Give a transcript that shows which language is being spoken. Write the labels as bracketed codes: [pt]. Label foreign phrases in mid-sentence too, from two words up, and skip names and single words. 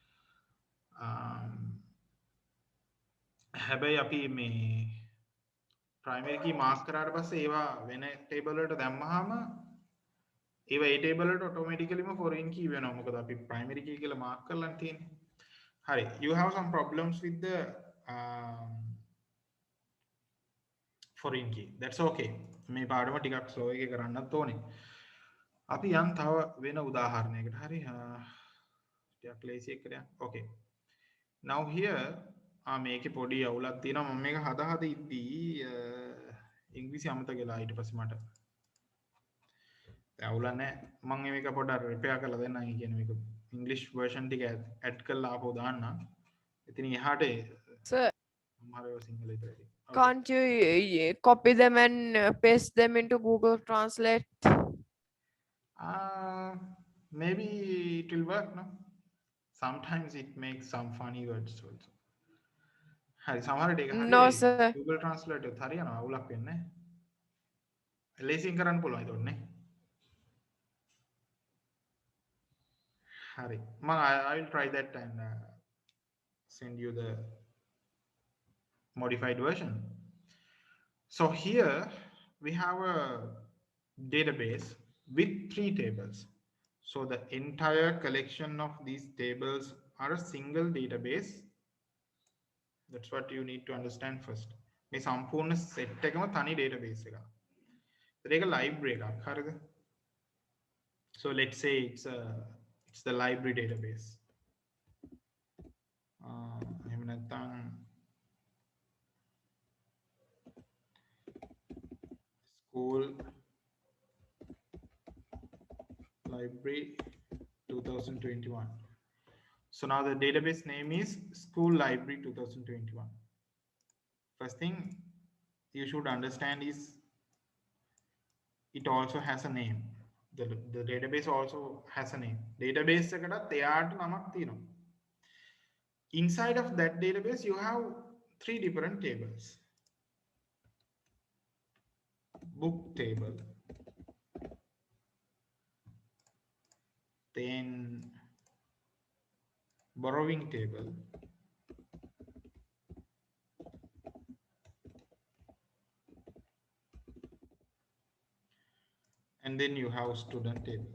[si] හැබැයි අපි මේ [en] primary key [si] mark කරාට පස්සේ ඒවා වෙන table වලට දැම්මහම ඒවා ඒ table වලට automatically [en] foreign key [si] වෙනවා. මොකද අපි [en] primary key [si] කියලා mark කරලා තියෙන්නේ. [en] Hari, you have some problems with the foreign key. That's okay. [si] මේ පාඩම ටිකක් slow එකේ කරන්නත් ඕනේ. අපි යන් තව වෙන උදාහරණයකට. හරි. ටිකක් lazy එකකට යන්න. [en] Okay. Now here [si] මේකේ පොඩි අවුලක් තියෙනවා. මම මේක හදා ඉද්දී ඉංග්‍රීසි අමතක වෙලා ඊට පස්සේ මට අවුලක් නැහැ. මම මේක පොඩ්ඩක් රිපෙයාර් කරලා දෙන්නම්. ඒ කියන්නේ මේක [en] English version [si] ටික add කරලා ආපහු දාන්න. ඉතින් එහාට Sir, සමහරව සිංහල විතරයි. [en] can't you copy them and paste them into Google Translate? Maybe it will work, no? Sometimes it makes some funny words also. [si] Hari සමහරට ඒක හරියට [en] No, sir. Google Translate [si] එකත් හරියනවා අවුලක් වෙන්නේ නැහැ. ලේසියෙන් කරන්න පුළුවන් ඒතකොට නේ. [en] Hari. I will try that and send you the modified version. So here we have a database with 3 tables. So the entire collection of these tables are a single database. That's what you need to understand first. [si] මේ සම්පූර්ණ set එකම තනි database එකක්. ඒක library එකක්. හරිද? [en] So let's say it's the library database. [si] එහෙම නැත්නම් [en] school library 2021. So now the database name is school library 2021. First thing you should understand is it also has a name. The database also has a name. [si] Database එකකට එයාට නමක් තියෙනවා. [en] Inside of that database, you have three different tables. Book table, then borrowing table, and then you have student table.